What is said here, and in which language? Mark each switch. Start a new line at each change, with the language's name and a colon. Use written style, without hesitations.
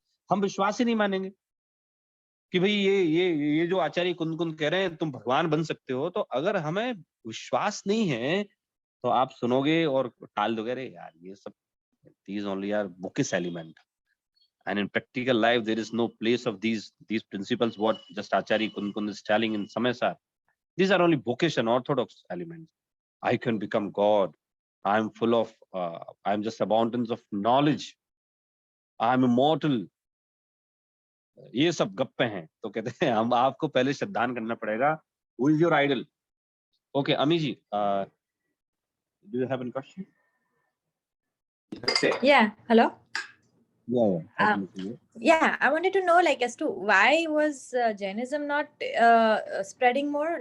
Hindi: हम विश्वास ही नहीं मानेंगे कि भाई ये जो आचार्य कुन-कुन कह रहे हैं तुम भगवान बन सकते हो, तो अगर हमें विश्वास नहीं है तो आप सुनोगे और टाल दोगे, अरे यार ये सब
English: these only are bookish element, and in practical life there is no place of these principles what just Acharya Kun is telling in Samesar. These are only bookish and orthodox elements. I can become God. I'm full of I'm just abundance of knowledge. I'm immortal.
Hindi: ये सब गप्पे हैं। तो कहते हैं हम आपको पहले श्रद्धान करना पड़ेगा।
English: Who is your idol? Okay, Ami ji, do you have any question? Yeah, hello. Yeah, I can see you. Yeah, I wanted to know, like, as to why was Jainism not spreading more?